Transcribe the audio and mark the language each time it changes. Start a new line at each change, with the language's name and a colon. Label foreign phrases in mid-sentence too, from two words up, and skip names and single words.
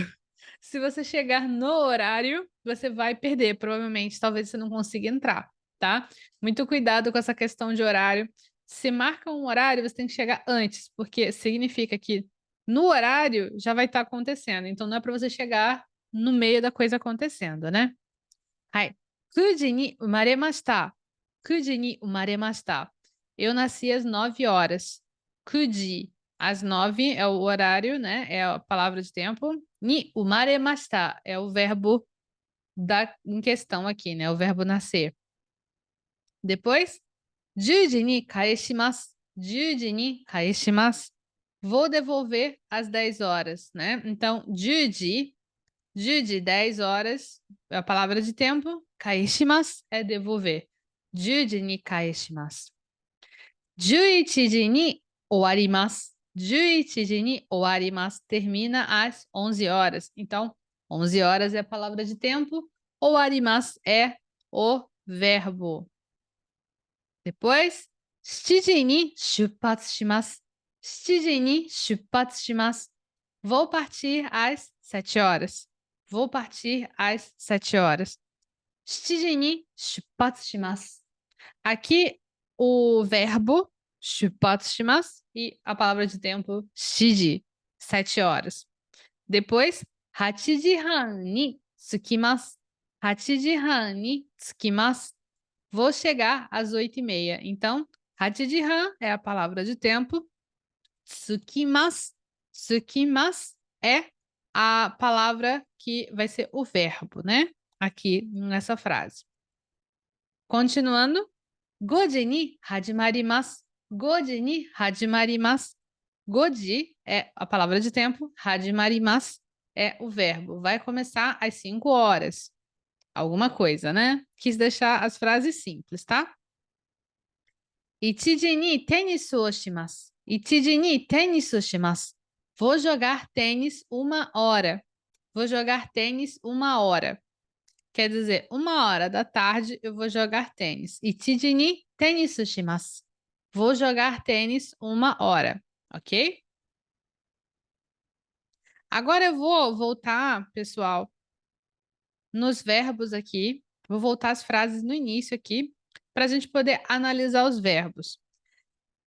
Portuguese: Se você chegar no horário, você vai perder, provavelmente, talvez você não consiga entrar, tá? Muito cuidado com essa questão de horário. Se marca um horário, você tem que chegar antes, porque significa que no horário já vai estar acontecendo. Então não é para você chegar no meio da coisa acontecendo, né?
Japanese: はい。9時に生まれました。9時に生まれました.
Portuguese: Eu nasci às 9 horas. 9時, às 9 é o horário, né? É a palavra de tempo.
Japanese: に生まれました
Portuguese: é o verbo em questão aqui, né? O verbo nascer. Depois,
Japanese: 10 時に返します. 10時に返します.
Portuguese: Vou devolver às 10 horas, né? Então, 10時 10 horas, é a palavra de tempo. Kaeshimasu é devolver.
Japanese: 10 時に返します. 11時に終わります. 11時に終わります.
Portuguese: Termina às 11 horas. Então, 11 horas é a palavra de tempo. Ouarimasu é o verbo. Depois,
Japanese: 7 時に出発します. 7時に出発します.
Portuguese: Vou partir às 7 horas. Vou partir às 7 horas.
Japanese: 7 時に出発します.
Portuguese: Aqui, o verbo
Japanese: 出発します
Portuguese: e a palavra de tempo 7時, 7 horas. Depois,
Japanese: 8 時半に着きます. 8時半に着きます.
Portuguese: Vou chegar às 8h30. Então, 8 時半 é a palavra de tempo. Tsukimasu. Tsukimasu é a palavra que vai ser o verbo, né? Aqui nessa frase. Continuando.
Japanese: 5 時に始まります. 5時に始まります.
Portuguese: 5時 é a palavra de tempo. Hajimarimasu é o verbo. Vai começar às 5 horas. Alguma coisa, né? Quis deixar as frases simples, tá?
Japanese: 1 時にテニスをします. 1時にテニスします.
Portuguese: Vou jogar tênis 1 hora. Vou jogar tênis 1 hora. Quer dizer, 1 hora da tarde eu vou jogar tênis.
Japanese: 1 時にテニスします.
Portuguese: Vou jogar tênis 1 hora, ok? Agora eu vou voltar, pessoal, nos verbos aqui. Vou voltar as frases no início aqui, para a gente poder analisar os verbos.